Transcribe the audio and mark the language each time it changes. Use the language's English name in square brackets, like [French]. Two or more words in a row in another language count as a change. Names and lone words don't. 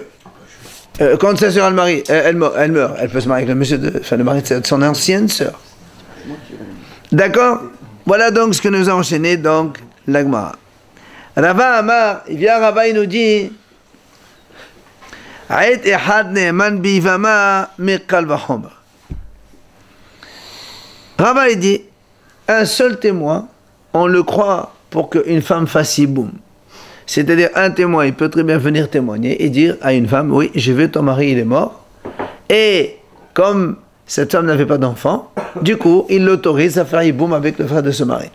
[French] Quand sa soeur, elle meurt, elle peut se marier avec le monsieur, le mari de son ancienne soeur. D'accord? Voilà donc ce que nous a enchaîné, donc, l'Agmara. [Hebrew] רבא אמר, [French] il vient Rava, il nous dit [Hebrew] עד אחד נאמן ביבמה מקל וחומר. [French] Rava, il dit un seul témoin, on le croit pour qu'une femme fasse hiboum. C'est-à-dire, un témoin, il peut très bien venir témoigner et dire à une femme, oui, j'ai vu ton mari, il est mort. Et comme cette femme n'avait pas d'enfant, du coup, il l'autorise à faire hiboum avec le frère de ce mari.